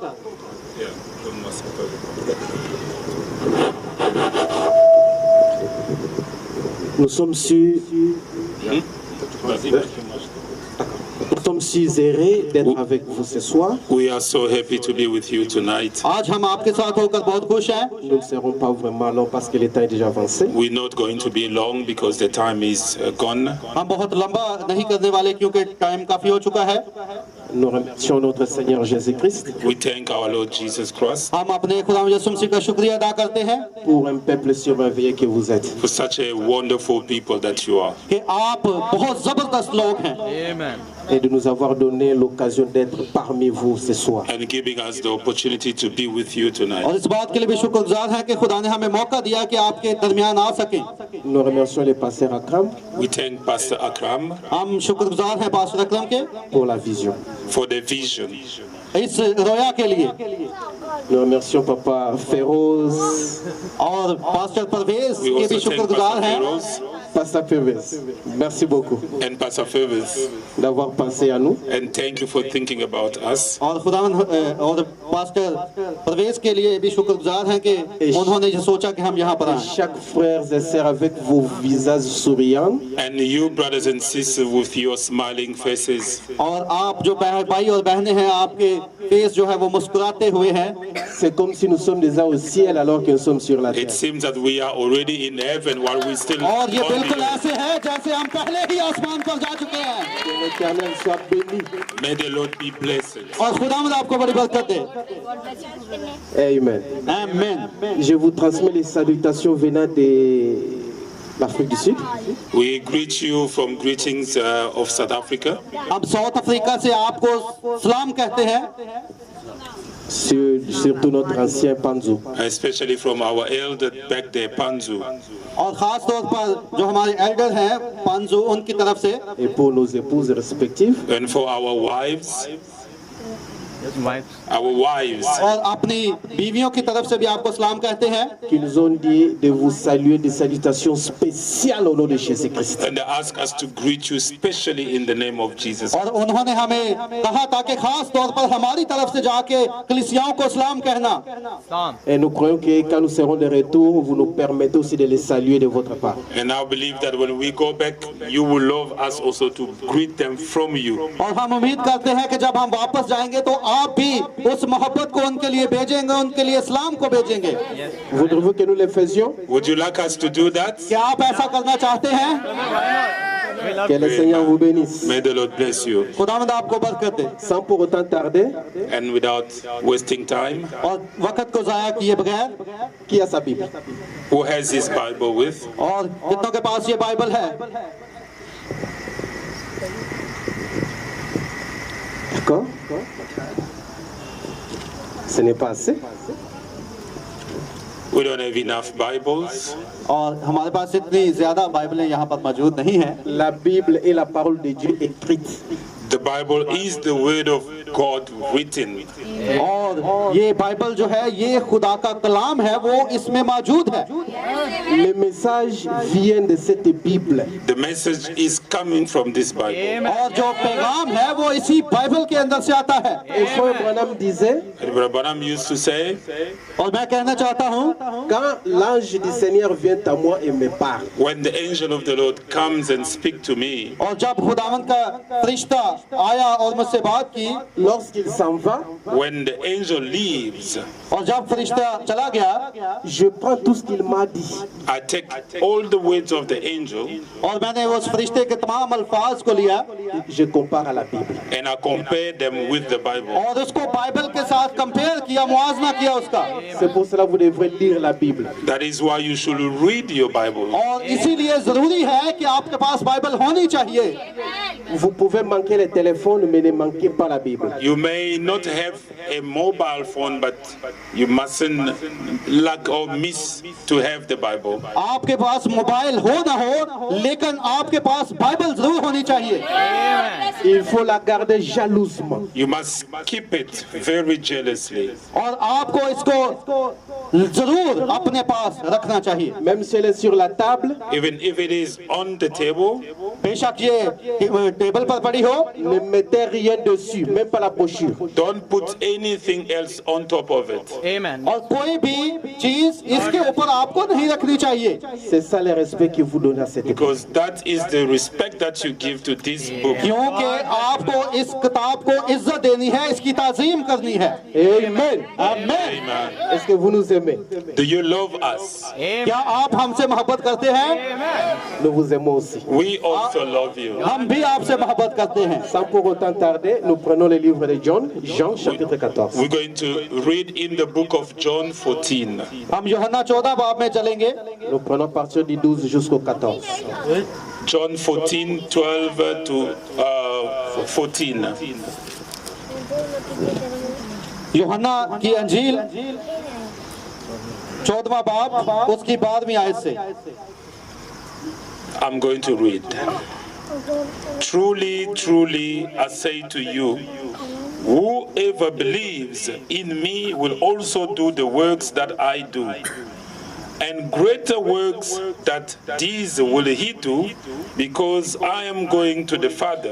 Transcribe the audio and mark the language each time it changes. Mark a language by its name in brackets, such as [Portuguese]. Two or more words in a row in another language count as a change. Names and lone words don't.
[French] Nous sommes si heureux d'être avec vous ce soir. [English] We are so happy to be with you tonight. [Urdu] آج ہم آپ کے ساتھ ہو کر بہت خوش ہیں. [French] Nous ne serons pas vraiment longs parce que le temps est déjà avancé. [English] We're not going to be long because the time is gone. [Urdu] ہم بہت لمبا نہیں کرنے والے کیونکہ ٹائم کافی ہو چکا ہے. [French] Nous remercions notre Seigneur Jésus-Christ [English] We thank our Lord Jesus Christ [Urdu] ہم اپنے خدا یسوع مسیح کا شکریہ ادا کرتے ہیں [French] pour un peuple surveillé que vous êtes. [English] for such a wonderful people that you are. [Urdu] کہ آپ بہت زبردست لوگ ہیں [French] Et de nous avoir donné l'occasion d'être parmi vous ce soir. [English] And giving us the opportunity to be with you [Urdu] और [English] tonight. [Urdu] اس بات کے لیے بھی شکرگزار ہیں کہ خدا نے ہمیں موقع دیا کہ آپ کے درمیان آ سکیں. [French] Nous remercions le pasteur Akram [English] We thank Pastor Akram [Urdu] ہم شکرگزار ہیں پاسٹر اکرم کے [French] pour la vision. [English] for the vision. [Urdu] اس رویا کے لیے [French] Nous remercions Papa Féroz [Urdu] اور پاسٹر پرویز [English] We [Urdu] के [English] also [Urdu] भी [English] thank [Urdu] शुक्रगुजार [English] Pastor [Urdu] हैं [English] Feroz [French] Pasteur Pérez, merci beaucoup [English] and Pastor Fervers. [French] d'avoir pensé à nous. [English] And thank you for thinking about us. [Urdu] اور خداون اور پاسٹر پرویز کے لیے بھی شکرگزار ہیں کہ انہوں نے جو سوچا کہ ہم یہاں پر آئیں. [French] Chaque frère et sœur avec vos visages souriants, [English] And you, brothers and sisters, with your smiling faces. [Urdu] اور آپ جو بھائی اور بہنیں ہیں، آپ کے فیس جو ہے وہ مسکراتے ہوئے ہیں. [French] c'est comme si nous sommes déjà au ciel alors que nous sommes sur la [English] It [French] terre. [English] seems that we are already in heaven while we still [Urdu] اور یہ [English] on the [Urdu] बिल्कुल [English] earth. [Urdu] ایسے ہے جیسے ہم پہلے ہی آسمان پر جا چکے ہیں. [French] Que l'Éternel soit béni. [English] May the Lord be blessed. [Urdu] اور خداوند آپ کو بڑی برکت دے. [English] Amen. [Urdu] आमीन। [French] Je vous transmets les salutations venant de l'Afrique du Sud. [English] We greet you from greetings of South Africa, [Urdu] ہم ساؤتھ افریقہ سے آپ کو سلام کہتے ہیں, [French] Surtout notre ancien Panzo. [English] especially from our elder back there, Panzu, [Urdu] اور خاص طور پر جو ہمارے ایلڈر ہیں پانزو، ان کی طرف سے, [French] Et pour nos épouses respectives, [English] and for our wives. Our wives. [Urdu] اور اپنی بیویوں کی طرف سے بھی آپ کو سلام کہتے ہیں. [French] qui nous ont dit de vous saluer des salutations spéciales au nom de Jésus-Christ. [English] And they ask us to greet you specially in the name of Jesus. [Urdu] اور انہوں نے ہمیں کہا تاکہ خاص طور پر ہماری طرف سے جا کے کلیسیاؤں کو سلام کہنا. [French] Et nous croyons que quand nous serons de retour, vous nous permettez aussi de les saluer de votre part. [English] And I believe that when we go back, you will love us also to greet them from you. [Urdu] اور ہم امید کرتے ہیں کہ جب ہم واپس جائیں گے تو آپ بھی اس محبت کو ان کے لیے بھیجیں گے، ان کے لیے سلام کو بھیجیں گے. [French] Voudriez-vous que nous le faisions? [English] Would you like us to do that? [Urdu] کیا آپ ایسا کرنا چاہتے ہیں? [French] Que le Seigneur vous bénisse. [English] May the Lord bless you. [Urdu] خداوند آپ کو برکت دے. [French] Sans pour autant tarder, [English] And without wasting time, [Urdu] اور وقت کو ضائع کیے بغیر, [French] qui a sa Bible? [English] who has his Bible with? [Urdu] اور کتنوں کے پاس یہ بائبل ہے? [French] D'accord? Ce n'est pas assez. [English] We don't have enough Bibles. [Urdu] اور ہمارے پاس اتنی زیادہ بائبلیں یہاں پر موجود نہیں ہیں. [French] La Bible est la parole de Dieu écrite. [English] The Bible is the word of God written. [Urdu] اور یہ بائبل جو ہے یہ خدا کا کلام ہے، وہ اس میں موجود ہے. [French] Le message vient de cette Bible. [English] The message is coming from this Bible. [Urdu] اور جو پیغام ہے وہ اسی بائبل کے اندر سے آتا ہے. [French] Et Frère Branham disait, [English] And Brother Branham used to say, [Urdu] اور میں کہنا چاہتا ہوں, [French] quand l'ange du Seigneur vient à moi et me parle, [English] when the angel of the Lord comes and speaks to me, [Urdu] اور جب خداوند کا فرشتہ آیا اور مجھ سے بات کی, [French] lorsqu'il s'en va, [English] when the angel leaves, [Urdu] اور جب فرشتہ چلا گیا, [French] je prends tout ce qu'il m'a dit. [English] I take all the words of the angel [Urdu] اور میں نے اس فرشتے کے تمام الفاظ کو لیا [French] Je compare à la Bible. [English] and I compare them with the Bible. [Urdu] اور اس کو بائبل کے ساتھ کمپیئر کیا، معاوضہ کیا اس کا. [French] C'est pour cela que vous devrez lire la Bible. [English] That is why you should read your Bible. [Urdu] اور اسی لیے ضروری ہے کہ آپ کے پاس بائبل ہونی چاہیے. [French] Vous pouvez manquer le téléphone, mais ne manquez pas la Bible. [English] You may not have a mobile phone, but you mustn't lack or miss to have the Bible. [Urdu] آپ کے پاس موبائل ہو نہ ہو، لیکن آپ کے پاس بائبل ضرور ہونی چاہیے. [French] Il faut la garder jalousement. [English] You must keep it very jealously. [Urdu] اور آپ کو اس کو ضرور اپنے پاس رکھنا چاہیے. [French] Même si elle est sur la table, [English] Even if it is on the table, [Urdu] بے شک یہ ٹیبل پر پڑی ہو, [French] ne mettez rien dessus, même pas la brochure. [English] don't put anything else on top of it. [Urdu] اور کوئی بھی چیز اس کے اوپر آپ کو نہیں رکھنی چاہیے, [French] C'est ça le respect que vous donnez à cette époque. [English] Because that is the respect that you give to this book. [Urdu] کیونکہ آپ کو اس کتاب کو عزت دینی ہے، اس کی تعظیم کرنی ہے. [English] Amen. [Urdu] आमीन। [English] Amen. [French] Est-ce que vous nous aimez? [English] Do you love us? [Urdu] کیا آپ ہم سے محبت کرتے ہیں? [French] Nous vous aimons aussi. [English] We also love you. [Urdu] ہم بھی آپ سے محبت کرتے ہیں. [French] Sans pour autant tarder, nous prenons le livre de John, Jean chapitre 14. [English] We're going to read in the book of John 14. [Urdu] ہم یوحنا 14 باب میں چلیں گے. [French] Nous prenons à partir du 12 jusqu'au 14. [English] John 14, 12 to 14. [Urdu] یوحنا کی انجیل 14واں باب اس کی 12ویں آیت سے. [English] I'm going to read. Truly, truly, I say to you, whoever believes in me will also do the works that I do. And greater works that these will he do, because I am going to the Father.